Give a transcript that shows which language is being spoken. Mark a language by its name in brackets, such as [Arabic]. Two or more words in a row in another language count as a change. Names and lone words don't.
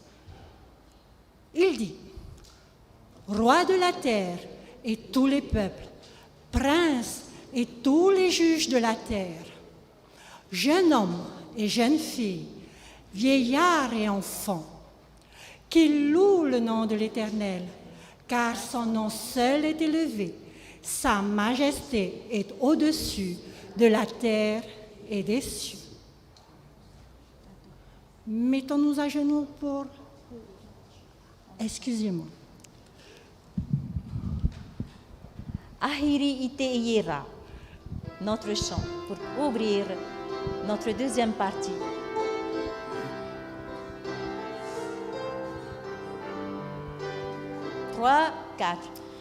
[French] Il dit: Roi de la terre et tous les peuples, princes et tous les juges de la terre, jeunes hommes et jeunes filles, vieillards et enfants, qu'ils louent le nom de l'Éternel, car son nom seul est élevé. Sa majesté est au-dessus de la terre et des cieux. Mettons-nous à genoux pour... Excusez-moi. Ahiri ite ira, notre chant pour ouvrir notre deuxième partie. Trois, quatre.